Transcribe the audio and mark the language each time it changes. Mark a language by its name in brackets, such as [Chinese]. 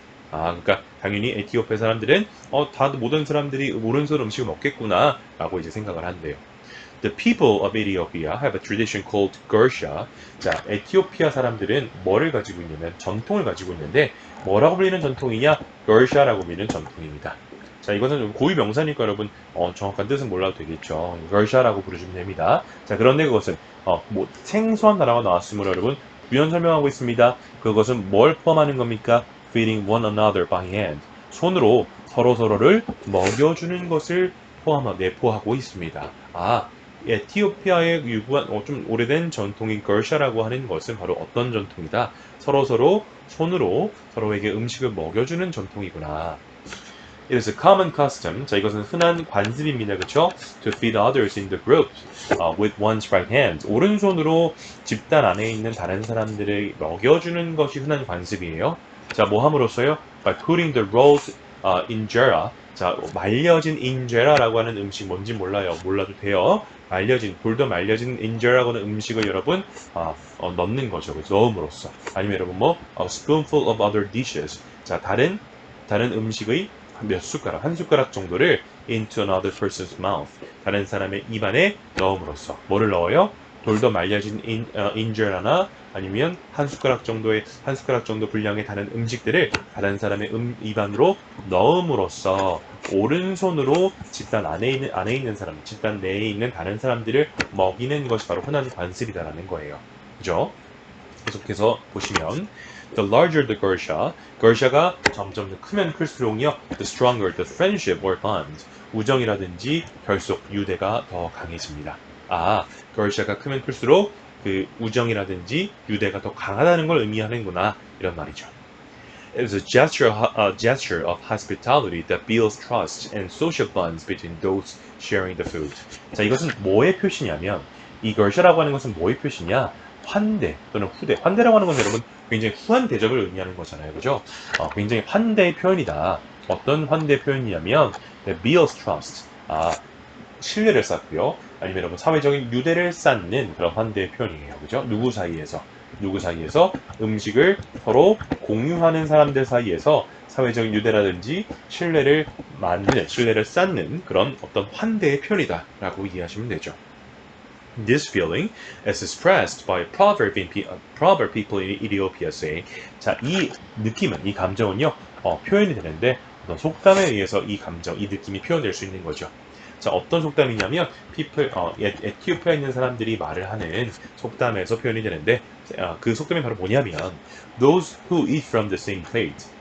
[Korean] 아, 그러니까 당연히 에티오피아 사람들은 모든 사람들이 오른손 음식을 먹겠구나 라고 이제 생각을 한대요. [English] The people of Ethiopia have a tradition called Gersha. [Korean] 자, 에티오피아 사람들은 뭐를 가지고 있냐면 전통을 가지고 있는데 뭐라고 불리는 전통이냐? Gersha라고 불리는 전통입니다. 자, 이것은 고유 명사니까 여러분 정확한 뜻은 몰라도 되겠죠. Gersha라고 부르시면 됩니다. 자, 그런데 그것은 생소한 단어가 나왔으므로 여러분 부연 설명하고 있습니다. 그것은 뭘 포함하는 겁니까? [English] Feeding one another by hand. [Korean] 손으로 서로서로를 먹여주는 것을 내포하고 있습니다. 아, 에티오피아의 유구한 좀 오래된 전통인 걸샤라고 하는 것은 바로 어떤 전통이다? 서로서로 손으로 서로에게 음식을 먹여주는 전통이구나. [English] It is a common custom. [Korean] 자, 이것은 흔한 관습입니다. 그렇죠? [English] To feed others in the group with one's right hand. [Korean] 오른손으로 집단 안에 있는 다른 사람들을 먹여주는 것이 흔한 관습이에요. 자, 뭐 함으로써요? [English] By putting the rolled injera. [Korean] 자, 말려진 injera라고 하는 음식 뭔지 몰라도 돼요. 돌도 말려진 injera라고 하는 음식을 여러분 넣는 거죠. 그래서 넣음으로써. 아니면 여러분 [English] a spoonful of other dishes. [Korean] 자, 다른 음식의 한 숟가락 정도를 [English] into another person's mouth. [Korean] 다른 사람의 입안에 넣음으로써. 뭐를 넣어요? 돌도 말려진 인절하나 아니면 한 숟가락 정도 분량의 다른 음식들을 다른 사람의 입안으로 넣음으로써 오른손으로 집단 내에 있는 다른 사람들을 먹이는 것이 바로 흔한 관습이다라는 거예요. 그죠? 계속해서 보시면 [English] The larger the Gersha가 [Korean] 점점 더 크면 클수록요, [English] the stronger the friendship or bond. [Korean] 우정이라든지 결속, 유대가 더 강해집니다. 아, Gersha가 크면 클수록 그 우정이라든지 유대가 더 강하다는 걸 의미하는구나, 이런 말이죠. [English] It is a gesture of hospitality that builds trust and social bonds between those sharing the food. [Korean] 자, 이것은 뭐의 표시냐면, 이 Gersha라고 하는 것은 뭐의 표시냐? 환대 또는 후대. 환대라고 하는 건 여러분 굉장히 후한 대접을 의미하는 거잖아요. 그죠? 굉장히 환대의 표현이다. 어떤 환대 표현이냐면 [English] builds trust. [Korean] 신뢰를 쌓고요. 아니면 여러분 사회적인 유대를 쌓는 그런 환대의 표현이에요. 그죠? 누구 사이에서 음식을 서로 공유하는 사람들 사이에서 사회적인 유대라든지 신뢰를 쌓는 그런 어떤 환대의 표현이다라고 이해하시면 되죠. [English] This feeling is expressed by proverb people in Ethiopia say. [Korean] 자, 이 감정은요, 표현이 되는데 어떤 속담에 의해서 이 느낌이 표현될 수 있는 거죠. 자, 어떤 속담이냐면 에티오피아에 있는 사람들이 말을 하는 속담에서 표현이 되는데 그 속담이 바로 뭐냐면 [English] Those who eat from the same plate.